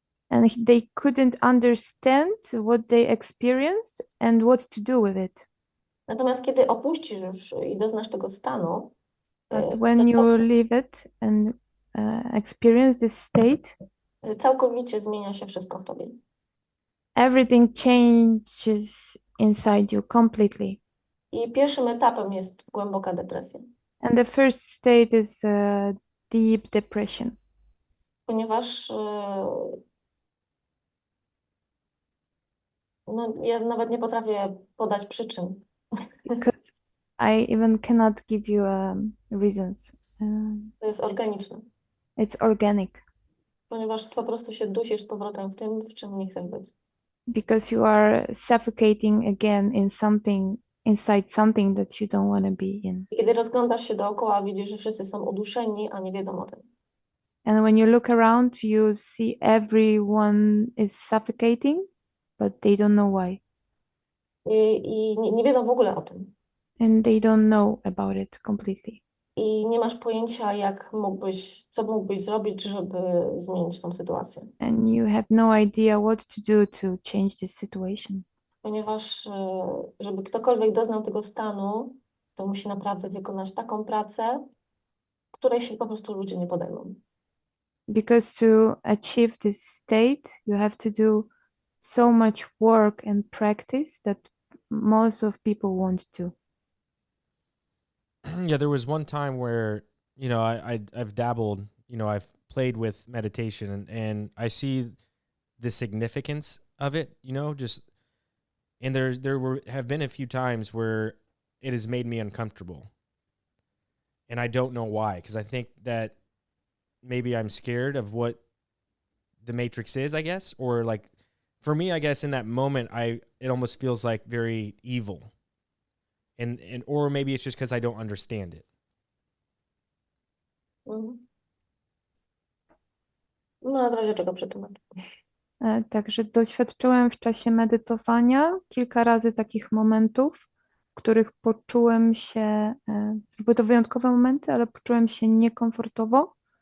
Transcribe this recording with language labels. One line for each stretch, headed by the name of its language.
English: And they couldn't understand what they experienced and what to do with it.
Polish: Natomiast kiedy opuścisz już i doznasz tego stanu,
English: But when you leave it and experience this state,
Polish: całkowicie zmienia się wszystko w tobie.
English: Everything changes inside you completely.
Polish: I pierwszym etapem jest głęboka depresja.
English: And the first state is deep depression.
Polish: Ponieważ No, ja nawet nie potrafię podać przyczyn.
English: because I even cannot give you reasons.
Polish: To jest organiczne,
English: It's organic
Polish: ponieważ po prostu się dusisz z powrotem w tym, w czym nie chcesz być.
English: because you are suffocating again in something inside something that you don't want to be in.
Polish: I kiedy rozglądasz się dookoła, widzisz, że wszyscy są uduszeni, a nie wiedzą o tym.
English: And when you look around, you see everyone is suffocating, but they don't know why.
Polish: I nie wiedzą w ogóle o tym.
English: And they don't know about it completely.
Polish: I nie masz pojęcia, co mógłbyś zrobić, żeby zmienić tą sytuację.
English: And you have no idea what to do to change this situation.
Polish: Ponieważ, żeby ktokolwiek doznał tego stanu, to musi naprawdę wykonać taką pracę, której się po prostu ludzie nie podejmą.
English: Because to achieve this state, you have to do so much work and practice that most of people won't do. Yeah, there was one time where, I've dabbled, I've played with meditation and I see the significance of it, and have been a few times where it has made me uncomfortable. And I don't know why, because I think that maybe I'm scared of what the Matrix is, I guess, or like for me, I guess in that moment, it almost feels like very evil. And or maybe it's just because I don't understand it. Mhm.
Polish: No, w razie czego przetłumaczę. Także doświadczyłem w czasie medytowania kilka razy takich momentów, w których poczułem się, były to wyjątkowe momenty, ale poczułem się niekomfortowo.